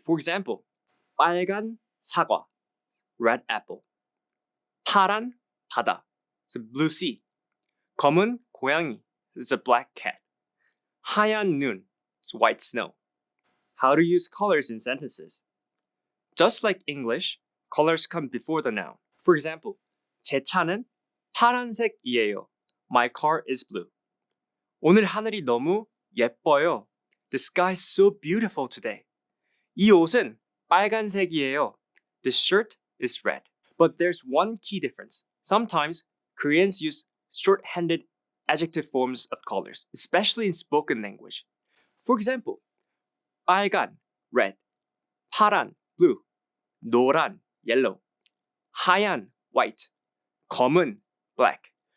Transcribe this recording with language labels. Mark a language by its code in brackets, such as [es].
[en] For example, [ko] 빨간 사과, [en] red apple. [ko] 파란 바다, [en] it's a blue sea. [ko] 검은 고양이, [en] it's a black cat. [ko] 하얀 눈, [en] it's white snow. How to use colors in sentences. Just like English, colors come before the noun. For example, [ko] 제 차는 파란색이에요. [en] My car is blue. [ko] 오늘 하늘이 너무 예뻐요. [en] The sky is so beautiful today. [ko] 이 옷은 빨간색이에요. [en] This shirt is red. But there's one key difference. Sometimes Koreans use short-handed adjective forms of colors, especially in spoken language. For example, 빨간, red, 파란, blue, 노란, yellow, 하얀, white, 검은, black.